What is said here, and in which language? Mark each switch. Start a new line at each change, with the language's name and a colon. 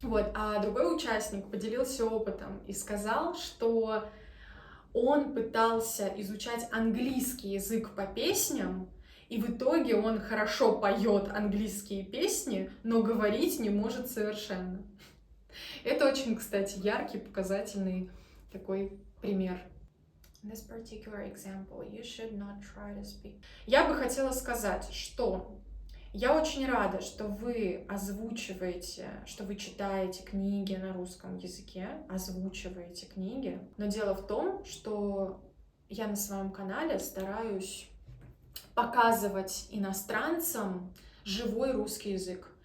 Russian: Вот, а другой участник поделился опытом и сказал, что он пытался изучать английский язык по песням, и в итоге он хорошо поет английские песни, но говорить не может совершенно. Это очень, кстати, яркий, показательный такой пример.
English: This particular example, you should not try to speak.
Russian: Я бы хотела сказать, что я очень рада, что вы озвучиваете, что вы читаете книги на русском языке, озвучиваете книги. Но дело в том, что я на своем канале стараюсь показывать иностранцам живой русский язык.